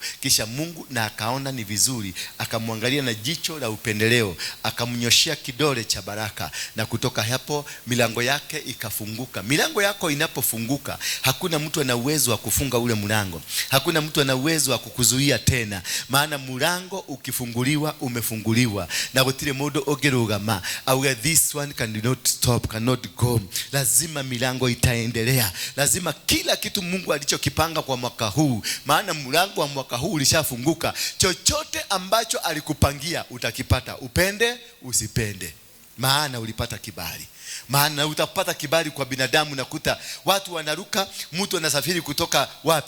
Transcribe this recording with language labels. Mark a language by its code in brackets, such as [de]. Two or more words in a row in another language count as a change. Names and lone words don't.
[sw] Kisha Mungu na akaona ni vizuri, akamwangalia na jicho la upendeleo, akamnyoshia kidole cha baraka, na kutoka hapo milango yake ikafunguka. Milango yako inapofunguka, hakuna mtu ana uwezo wa kufunga ule mlango. Hakuna mtu ana uwezo wa kukuzuia tena. Maana mlango ukifunguliwa, umefunguliwa. [ki] Na gutire mundu ogerugama au [en] this one cannot stop, cannot go. [sw] Lazima milango itaendelea. Lazima kila kitu Mungu alichokipanga kwa mwaka huu, maana mlango wa mwaka huu ulishafunguka. Chochote ambacho alikupangia utakipata, upende usipende, maana ulipata kibali. Maana utapata kibali kwa binadamu. Nakuta watu wanaruka, mtu anasafiri kutoka wapi?